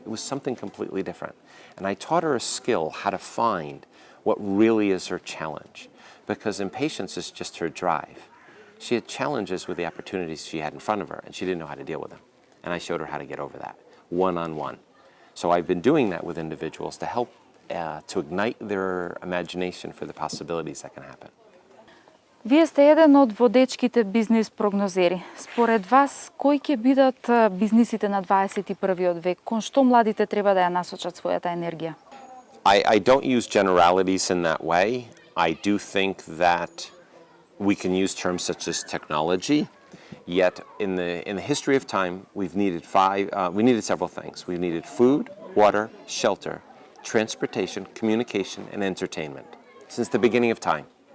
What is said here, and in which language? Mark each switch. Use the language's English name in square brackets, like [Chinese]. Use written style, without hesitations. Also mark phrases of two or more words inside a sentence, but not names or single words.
[English] It was something completely different. And I taught her a skill, how to find what really is her challenge, because impatience is just her drive. She had challenges with the opportunities she had in front of her, and she didn't know how to deal with them. And I showed her how to get over that, one-on-one. So I've been doing that with individuals to help to ignite their imagination for the possibilities that can happen. [Macedonian] Вие сте еден од водечките бизнис прогнозери. Според вас, кои ќе бидат бизнисите на 21 век? Кон што младите треба да ја насочат својата енергија? [English] I don't use generalities in that way. I do think that we can use terms such as technology, yet in the history of time, we needed several things. We needed food, water, shelter, transportation, communication, and entertainment since the beginning of time.